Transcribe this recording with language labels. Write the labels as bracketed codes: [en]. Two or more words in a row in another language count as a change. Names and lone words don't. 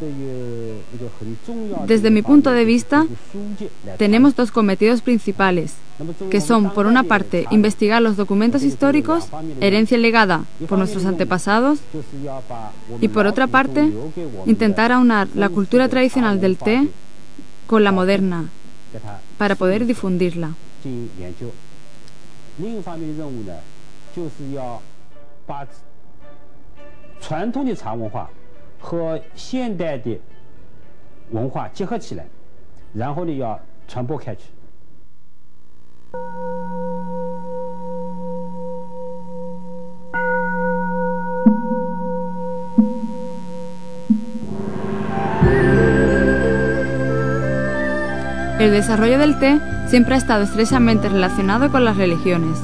[es] Desde mi punto de vista, tenemos dos cometidos principales, que son, por una parte, investigar los documentos históricos, herencia legada por nuestros antepasados, y por otra parte, intentar aunar la cultura tradicional del té con la moderna, para poder difundirla. [zh] 把传统的茶文化和现代的文化结合起来，然后呢，要传播开去。 [es] El desarrollo del té siempre ha estado estrechamente relacionado con las religiones.